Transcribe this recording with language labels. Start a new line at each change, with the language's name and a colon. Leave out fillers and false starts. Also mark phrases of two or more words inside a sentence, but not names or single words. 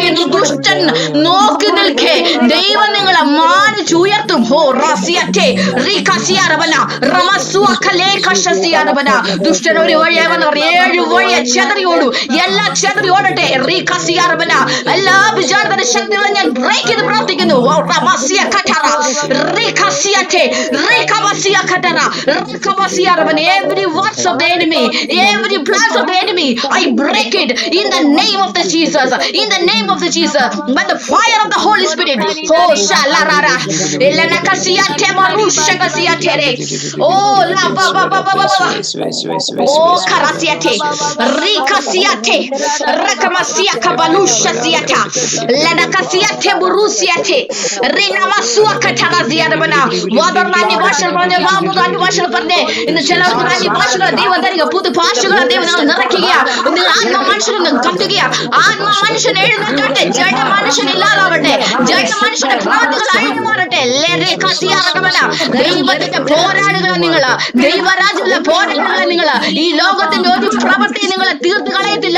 Malayalam: ദുഷ്ടൻ നോക്കി നിൽക്കേ ദൈവം നിങ്ങളെ മാനിച്ചുയർത്തും. ദുഷ്ടൻ ഒരു വഴിയായി വന്നവർ 7 വഴിയെ ചെതറിയോടു. എല്ലാം ചെതറി ഓടട്ടെ. എല്ലാ വിചാരത്തിന്റെ ശക്തികളും ഞാൻ ബ്രേക്ക് ചെയ്ത് പ്രാർത്ഥിക്കുന്നു.
English: Every words of the enemy, every plans of the enemy, I break it in the name of the Jesus, in the name of the Jesus, by the fire of the Holy Spirit. Oh shalarara elana kasiyate marushakasiyate. Oh la ba ba ba ba ba. Oh karasiyate rikasiyate rakamasiaka balushasiyata lana kasiyate burusiyate rina masua katagaziyada bana. Wadarnani bashal bana
Malayalam: മൂന്ന് അന്യഭാഷകൾ പറഞ്ഞേ. ഇന്ന് ചിലർക്ക് അന്യഭാഷകൾ ദൈവം തരിക, പുതുഭാഷകൾ ദൈവം നിങ്ങൾ നിറയ്ക്കുക. നിങ്ങൾ ആത്മ മനുഷ്യനെ കത്തുക. ആത്മ മനുഷ്യൻ എഴുന്നേറ്റോട്ടെ, ജഡ മനുഷ്യൻ ഇല്ലാതാവട്ടെ, ജഡ മനുഷ്യന്റെ പ്രവൃത്തികൾ അഴിഞ്ഞു മാറട്ടെ. ദൈവത്തിന്റെ പോരാടുകളെ നിങ്ങൾ, ദൈവരാജ്യത്തിലെ പോരാടുകളെ നിങ്ങൾ, ഈ ലോകത്തിന്റെ ഒരു പ്രവൃത്തി നിങ്ങളെ തീർത്ത് കളയത്തില്ല.